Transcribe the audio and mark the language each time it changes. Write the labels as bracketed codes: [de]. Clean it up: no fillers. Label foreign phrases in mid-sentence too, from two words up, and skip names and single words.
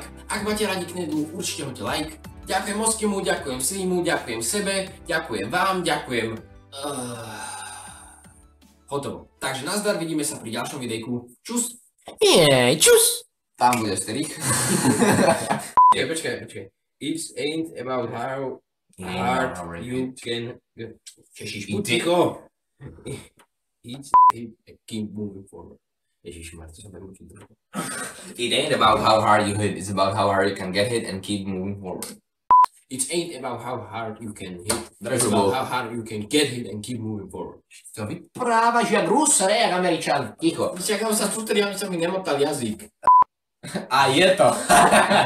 [sk] Ak máte radi Knedlu, určite hoďte like. Ďakujem Moskimu, ďakujem Slimu, ďakujem sebe, ďakujem vám, ďakujem... Hotovo. Takže nazdar, vidíme sa pri ďalšom videjku. Čus! Čus! Tam bude strich. Počkaj. [en] It ain't about how hard you can... [sk] Češiš, buď ticho! [en] It's keep moving forward. [sk] Ježišmar, to sa budem učiť. [en] It ain't about how hard you hit, it's about how hard you can get hit and keep moving forward. It ain't about how hard you can hit, it's about how hard you can get hit and keep moving forward. [sk] To vyprávaš jak Rus, ne jak Američan. Ticho. Vyčakám sa sústrediť, aby sa mi nemotal jazyk. A je to.